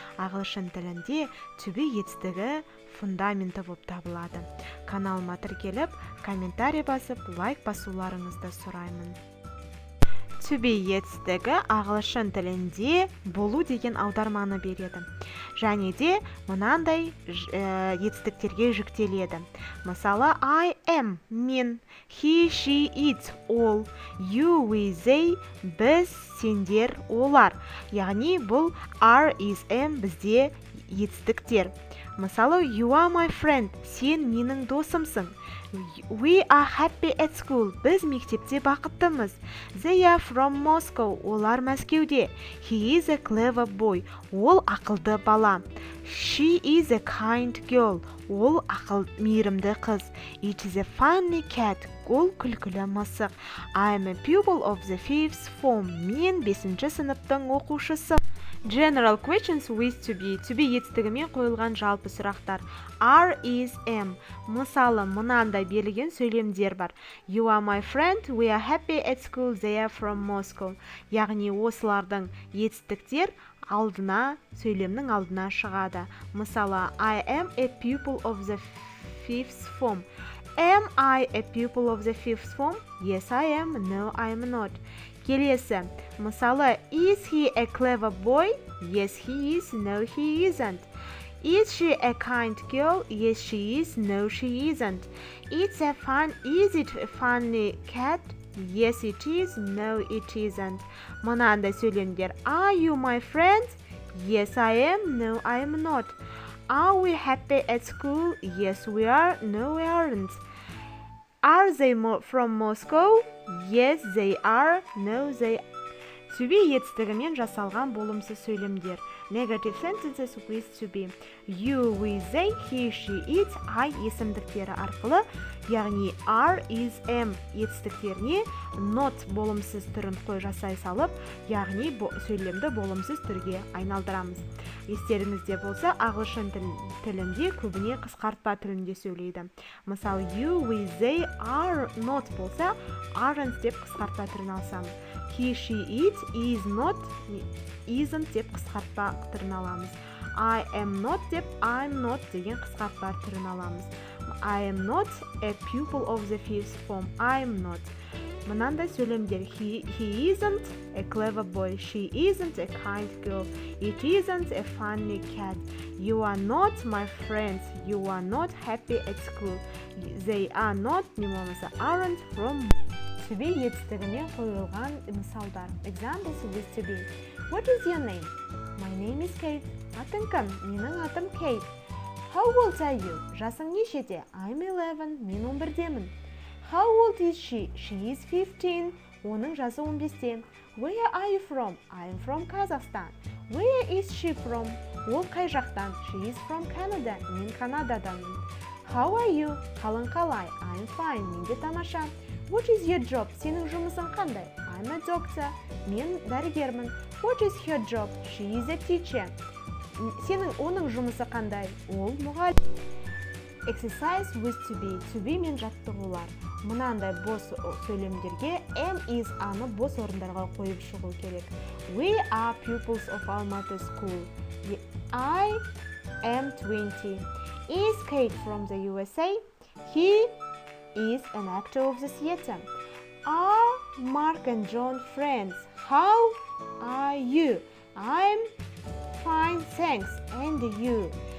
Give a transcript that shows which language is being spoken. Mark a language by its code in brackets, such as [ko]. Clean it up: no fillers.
[kk] Ағылшын тілінде to be етістігі фундаменті болып табылады. Каналыма тіркеліп, комментарий басып, лайк басуларыңызды сұраймын. To be етістігі ағылшын тілінде болу деген аударманы береді. Және де мынандай етістіктерге жүктеледі. [en] Мысалы, I am, мен, he, she, it, ол, you, we, they, біз, сендер, олар. [kk] Яғни бұл are, is, am бізде етістіктер. [en] Мысалы, you are my friend, [kk] сен менің досымсың. [en] We are happy at school, [kk] біз мектепте бақыттымыз. [en] They are from Moscow, [kk] олар Мәскеуде. [en] He is a clever boy, [kk] ол ақылды бала. [en] She is a kind girl, [kk] ол мейірімді қыз. [en] It is a funny cat, [kk] ол күлкілі мысық. [en] I am a pupil of the 5th form, [kk] мен 5-ші сыныптың оқушысы. [en] General questions with to be [kk] етістігімен қойылған жалпы сұрақтар. Are, is, am. Мысалы, мынандай берілген сөйлемдер бар. [en] You are my friend, we are happy at school, they are from Moscow. [kk] Яғни осылардың етістіктер сөйлемнің алдына шығады. [en] Мысалы, I am a pupil of the 5th form. Am I a pupil of the 5th form? Yes, I am. No, I am not. [kk] Келесі, мысалы, [en] is he a clever boy? Yes, he is. No, he isn't. Is she a kind girl? Yes, she is. No, she isn't. Is it a funny cat? Yes, it is. No, it isn't. [kk] Мынандай сөйлемдер. [en] Are you my friend? Yes, I am. No, I am not. Are we happy at school? Yes, we are. No, we aren't. Are they from Moscow? Yes, they are. No, they aren't. [kk] To be етістігімен жасалған болымсыз сөйлемдер. [en] Negative sentences with to be. [kk] You, we, they, he, she, it, I есімдіктері арқылы, яғни are, is, am етістіктеріне not болымсыз түрін жасай салып, яғни сөйлемді болымсыз түрге айналдырамыз. Естеріңізде болса, ағылшын тілінде көбіне қысқартпа түрінде сөйлейді. Мысалы, you, we, they, are not болса, aren't деп қысқартпа түрін алсамыз. He, she, it, is not, isn't деп қысқартпа түрін аламыз. I am not деп I'm not деген қысқартпа түрін аламыз. [en] I am not a pupil of the 5th form. I'm not. [kk] Мынандай сөйлемдер. [en] He isn't a clever boy. She isn't a kind girl. It isn't a funny cat. You are not my friends. You are not happy at school. They are not, [kk] не болмаса, [en] aren't from. [kk] To be етістігімен қойылған мысалдар. [en] Examples with to be. What is your name? My name is Kate. [kk] Атың кім? Менің атым Kate. [en] How old are you? [kk] Жасың нешеде? [en] I'm 11. [kk] Мен 11-демін. [en] How old is she? She is 15. [kk] Оның жасы 15-те. [en] Where are you from? I'm from Kazakhstan. Where is she from? [kk] Ол қай жақтан? [en] She is from Canada. [kk] Мен Канададамын. [en] How are you? [kk] Қалың қалай? [en] I'm fine. [kk] Менде тамаша. [en] What is your job? [kk] Сенің жұмысың қандай? [en] I'm a doctor. [kk] Мен дәрігермін. [en] What is her job? She is a teacher. [kk] Оның жұмысы қандай? Ол мұғалім. [en] Exercise with to be. [kk] To be мен жаттығулар. Мынандай бос сөйлемдерге am, is, аны бос орындарға қойып шығу керек. [en] We are pupils of Almaty school. I am 20. Is Kate from the USA? He is an actor of the theater. Are Mark and John friends? How are you? I'm fine, thanks. And you?